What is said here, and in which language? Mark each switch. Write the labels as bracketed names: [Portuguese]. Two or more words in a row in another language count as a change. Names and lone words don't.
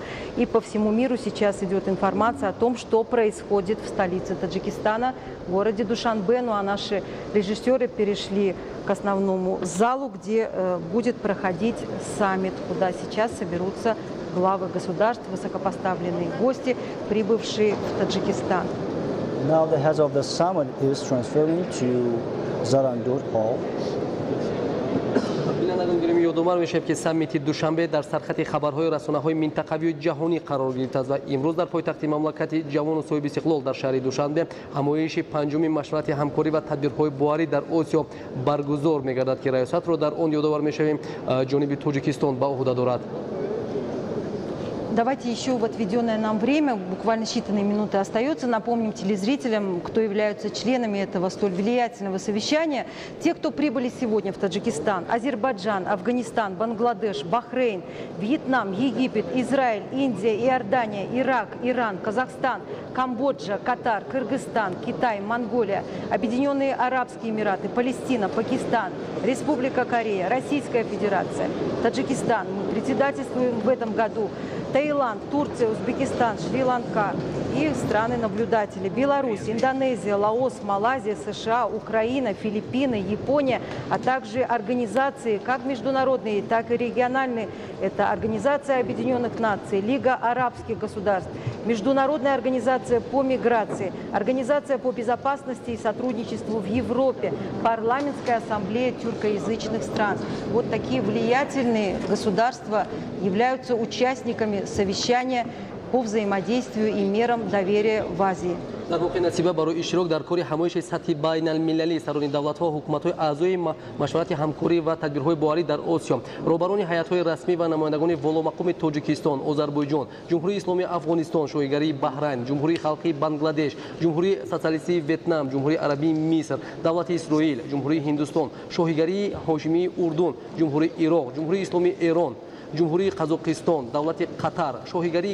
[Russian] И по всему миру сейчас идет информация о том, что происходит в столице Таджикистана, в городе Душанбе. Ну а наши режиссеры перешли к основному залу, где будет проходить саммит, куда сейчас соберутся главы государств, высокопоставленные гости, прибывшие в Таджикистан. [English] Now the head of the summit is transferring to Zarandut Hall. [Tajik] ёдомар мешавад ки саммити Душанбе дар сархати хабарҳои расонаҳои минтақавию ҷаҳонӣ қарор гирифтааст ва имрӯз дар пойтахти мамлакати ҷавону соҳиби истиқлол дар шаҳри Душанбе ҳамоиши панҷуми машварати ҳамкорӣ ва тадбирҳои боварӣ дар Осиё баргузор мегардад ки раёсатро дар он ёдовар мешавем ҷониби Тоҷикистон ба уҳда дорад. [Russian] Давайте еще в отведенное нам время, буквально считанные минуты остается, напомним телезрителям, кто являются членами этого столь влиятельного совещания. Те, кто прибыли сегодня в Таджикистан: Азербайджан, Афганистан, Бангладеш, Бахрейн, Вьетнам, Египет, Израиль, Индия, Иордания, Ирак, Иран, Казахстан, Камбоджа, Катар, Кыргызстан, Китай, Монголия, Объединенные Арабские Эмираты, Палестина, Пакистан, Республика Корея, Российская Федерация, Таджикистан. Мы председательствуем в этом году. Таиланд, Турция, Узбекистан, Шри-Ланка и страны-наблюдатели: Беларусь, Индонезия, Лаос, Малайзия, США, Украина, Филиппины, Япония, а также организации как международные, так и региональные. Это Организация Объединенных Наций, Лига арабских государств, Международная организация по миграции, Организация по безопасности и сотрудничеству в Европе, Парламентская ассамблея тюркоязычных стран. Вот такие влиятельные государства являются участниками совещания по взаимодействию и мерам доверия в Азии. [Tajik] дар воқеъ насиба барои иштирок дар кори ҳамоиши сатҳи байналмилалӣ сарони давлатҳо ва ҳукуматҳои аъзои машварати ҳамкорӣ ва тадбирҳои боварӣ дар Осиё, роҳбарони ҳайатҳои расмӣ ва намояндагони воломақоми Тоҷикистон, Озарбойҷон, Ҷумҳурии Исломии Афғонистон, Шоҳигарии Баҳрайн, Ҷумҳурии Халқии Бангладеш, Ҷумҳурии Социалистии Вьетнам, Ҷумҳурии Арабии Миср, Давлати Исроил, Ҷумҳурии Ҳиндустон, Шоҳигарии Ҳошимии Урдун, Ҷумҳурии Ироқ, Ҷумҳурии Исломии Эрон, ҷумҳурии Қазоқистон, давлати Қатар, шоҳигарии